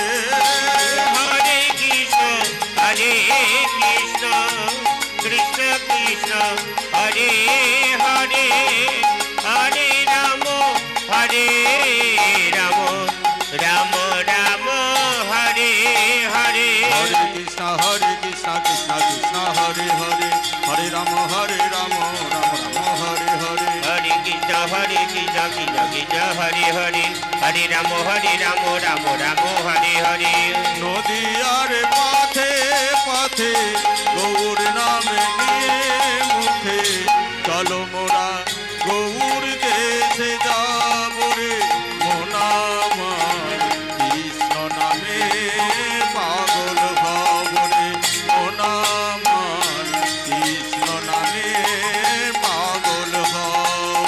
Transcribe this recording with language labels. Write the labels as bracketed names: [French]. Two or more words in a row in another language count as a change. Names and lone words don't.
[Sanskrit] হরে কৃষ্ণ হরে কৃষ্ণ কৃষ্ণ কৃষ্ণ হরে হরে হরে রাম হরে রাম রাম রাম হরে হরে হরে কৃষ্ণ কৃষ্ণ কৃষ্ণ হরে হরে হরে রাম রাম রাম হরে হরে হরে কৃষ্ণ কৃষ্ণ কৃষ্ণ হরে হরে হরে রাম রাম রাম হরে হরে [Bangla] নদীয়ার পথে পথে গৌর নামে নিয়ে মুখে চলো মোরা গৌর দেশে যাব রে মোনামার কৃষ্ণ নামে পাগল হব রে মোনামার কৃষ্ণ নামে পাগল হব।